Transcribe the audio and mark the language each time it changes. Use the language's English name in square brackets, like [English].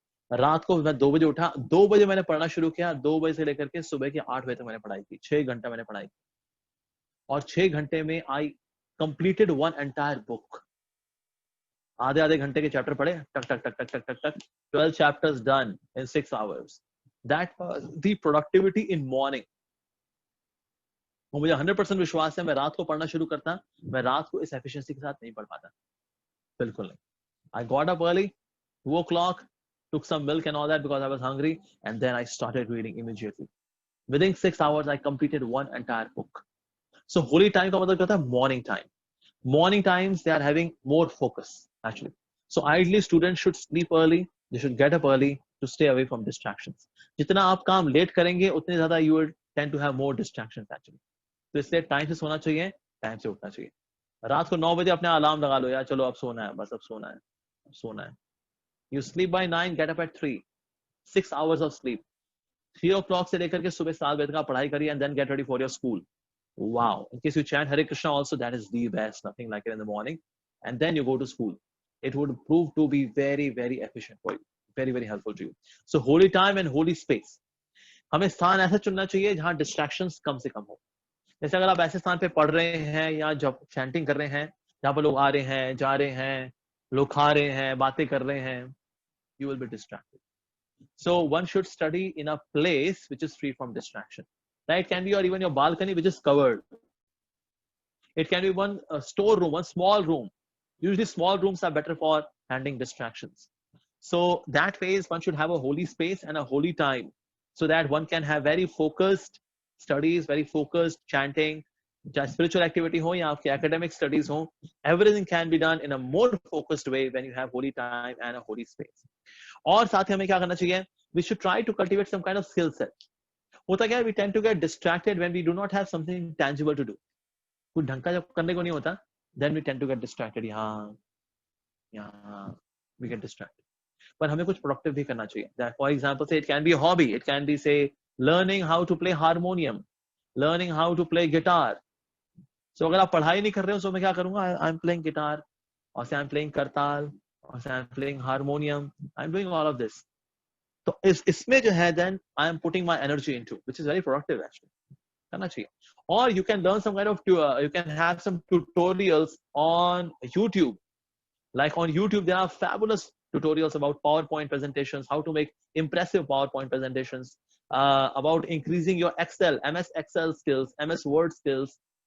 [Hindi] रात को मैं 2 बजे उठा, 2 बजे मैंने पढ़ना शुरू किया, 2 बजे से लेकर के सुबह के 8 बजे तक मैंने पढ़ाई की, 6 घंटा मैंने पढ़ाई की, और 6 घंटे में [English] I completed one entire book. [Hindi] आधे घंटे के चैप्टर पढ़े, टक टक टक टक टक टक टक, [English] 12 chapters done in 6 hours. That was the productivity in morning. [Hindi] मुझे 100% विश्वास है, मैं रात को पढ़ना शुरू करता, मैं रात को इस एफिशिएंसी के साथ नहीं पढ़ पाता, बिल्कुल नहीं। [English] I got up early, 2 o'clock, took some milk and all that because I was hungry, and then I started reading immediately. Within 6 hours, I completed one entire book. [Hindi] So holy time का मतलब क्या था? [English] Morning time. Morning times they are having more focus actually. So ideally students should sleep early, they should get up early to stay away from distractions. [Hindi] जितना आप काम late करेंगे उतने ज्यादा [English] you will tend to have more distractions [Hindi] actually. तो इसलिए time से सोना चाहिए, टाइम से उठना चाहिए। रात को 9 बजे अपने अलार्म लगा लो यार, चलो अब सोना है, बस अब सोना है। [English] You sleep by 9, get up at 3, 6 hours of sleep. [Hindi] 3 o'clock से लेकर के सुबह 7 बजे तक पढ़ाई करिए, [English] and then get ready for your school. Wow. In case you chant Hare Krishna also, that is the best, nothing like it in the morning. And then you go to school. It would prove to be very, very efficient for you. Very, very helpful to you. So holy time and holy space. [Hindi] हमें स्थान ऐसा चुनना चाहिए जहां distractions कम से कम हो। जैसे अगर आप ऐसे स्थान पे पढ़ रहे हैं या जब chanting कर रहे हैं, जहां पर लोग आ रहे हैं, जा रहे हैं, लोग खा रहे हैं, बातें कर रहे हैं, [English] you will be distracted. So one should study in a place which is free from distraction. Right? It can be or even your balcony which is covered. It can be one storeroom, one small room. Usually small rooms are better for handling distractions. So that way one should have a holy space and a holy time, so that one can have very focused studies, very focused chanting, [Hindi] चाहे spiritual activity हो या आपके academic studies हो, [English] Everything can be done in a more focused way when you have holy time and a holy space. [Hindi] और साथ ही हमें क्या करना चाहिए, [English] We should try to cultivate some kind of skill set. [Hindi] होता क्या है, [English] We tend to get distracted when we do not have something tangible to do. [Hindi] कुछ ढंग का जब करने को नहीं होता, [English] Then we tend to get distracted, यहाँ we get distracted. [Hindi] पर हमें कुछ प्रोडक्टिव भी करना चाहिए। [English] For example say it can be hobby, it can be say learning how to play harmonium, learning how to play guitar. [Hindi] सो अगर आप पढ़ाई नहीं कर रहे हो, सो मैं क्या करूंगा, [English] I am playing guitar, और say I am playing kartal, और say I am playing harmonium, I am doing all of this. [Hindi] तो इसमें जो है, [English] Then I am putting my energy into, which is very productive actually, करना चाहिए। और you can learn some kind of you can have some tutorials on YouTube. Like on YouTube there are fabulous tutorials about PowerPoint presentations, how to make impressive PowerPoint presentations, about increasing your Excel, MS Excel skills, MS Word skills.